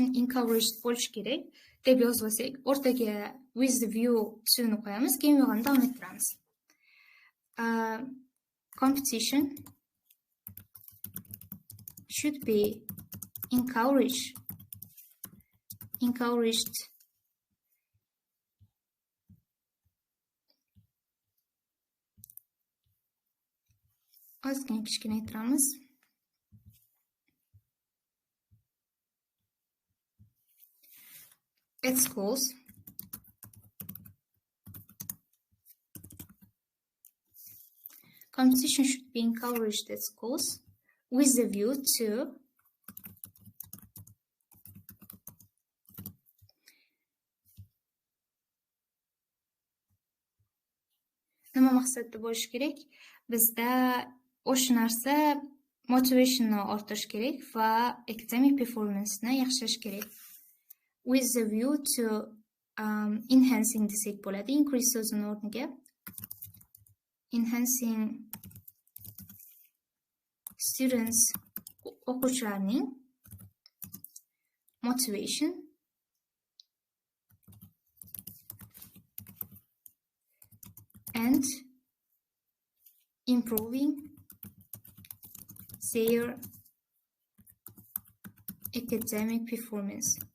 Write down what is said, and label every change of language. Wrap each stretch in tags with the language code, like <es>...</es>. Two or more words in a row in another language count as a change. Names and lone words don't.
<uz>encouraged bo'lish kerak deb yozib olsak, o'rtaga</uz> <en>with the view to</en> <uz>ni qo'yamiz, keyin yog'ini davom ettiramiz.</uz> <en>Competition should be encouraged</en> <uz>ozgina kichkina aytiramiz.</uz> <en>At schools. Competition should be encouraged at schools with the view to</en> <uz>nima maqsadda bo'lishi kerak? Bizda o'sha narsa motivationni orttirish kerak va</uz> <en>academic performance'ni</en> <uz>yaxshilash kerak.</uz> <en>With the view to enhancing</en> <uz>desak bo'ladi.</uz> <en>Increase</en> <uz>so'zini o'rniga</uz> <en>enhancing students o'quvchilarning motivation and improving their academic performance.</en>